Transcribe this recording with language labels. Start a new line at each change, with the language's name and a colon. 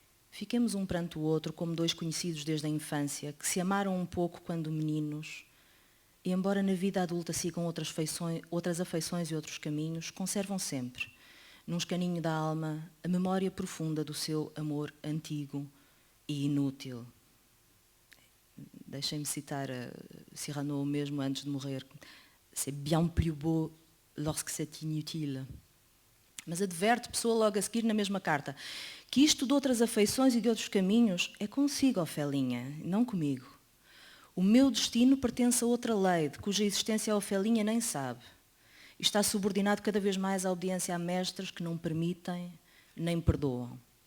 Portuguese: Fiquemos um perante o outro como dois conhecidos desde a infância, que se amaram um pouco quando meninos, e embora na vida adulta sigam outras afeições e outros caminhos, conservam sempre, num escaninho da alma, a memória profunda do seu amor antigo e inútil. Deixem-me citar Cyrano mesmo antes de morrer.
French: C'est bien plus beau lorsque c'est inutile.
Portuguese: Mas adverte pessoa logo a seguir na mesma carta que isto de outras afeições e de outros caminhos é consigo, Ofelinha, não comigo. O meu destino pertence a outra lei, de cuja existência a Ofelinha nem sabe. E está subordinado cada vez mais à obediência a mestres que não permitem nem perdoam.